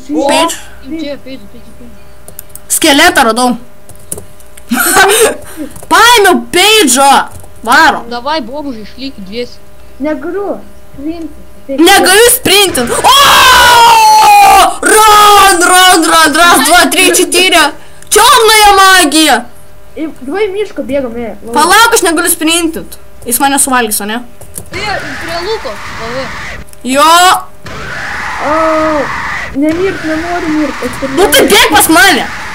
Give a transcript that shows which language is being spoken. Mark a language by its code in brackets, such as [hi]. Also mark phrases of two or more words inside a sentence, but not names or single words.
[lt] Page. Čia, peidži. Skeletą radau. Paėmiau Page'ą. Varo. Davai, bobužai, išlykit dviesi. Negaliu. Priimti. Negaliu sprintinti. O! Run. [ru] Раз, два, три, четыре. Темная магия. [lt] Давай miško bėgam, Palauk, aš negaliu sprintinti. Jis mane suvalgys, o ne? Prie Luko. Lavai. Jo. Au. Nemirt, nenoriu mirt. Nu tai bėg pas mane.